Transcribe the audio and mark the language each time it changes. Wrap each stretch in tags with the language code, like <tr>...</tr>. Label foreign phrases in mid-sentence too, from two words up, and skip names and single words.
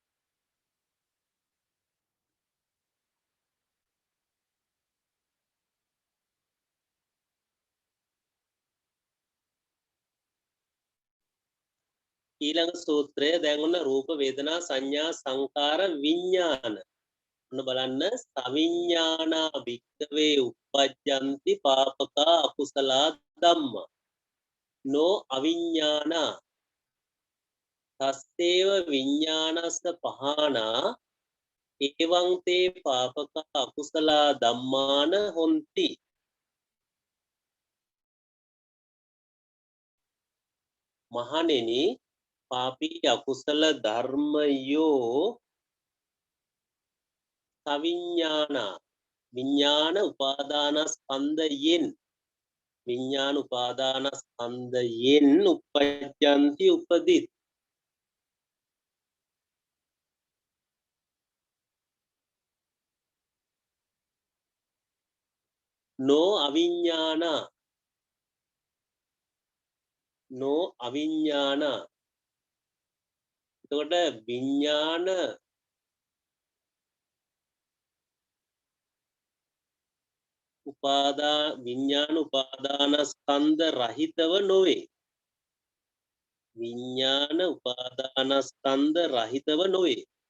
<si>ඊළඟ සූත්‍රය දැන් ඔන්න රූප වේදනා සංඥා සංකාර විඥාන.</si> <pi>ඔන්න බලන්න සවිඥානා භික්ඛවේ uppajjanti papaka akusala dhamma no aviඥානා තස්සේව විඥානස්ස පහනා එවං තේ පාපක අකුසල ධම්මාන හොಂತಿ.</pi> <si>මහණෙනි පාපී අකුසල ධර්මයෝ සවිඥානා විඥාන උපාදානස්කන්ධයෙන් uppajjanti උපදිත්.</si> <pi>no අවිඥානා</pi> <si>එතකොට විඥාන උපාදානස්කන්ධ රහිතව නොවේ. විඥාන උපාදානස්කන්ධ රහිතව නොවේ.</si>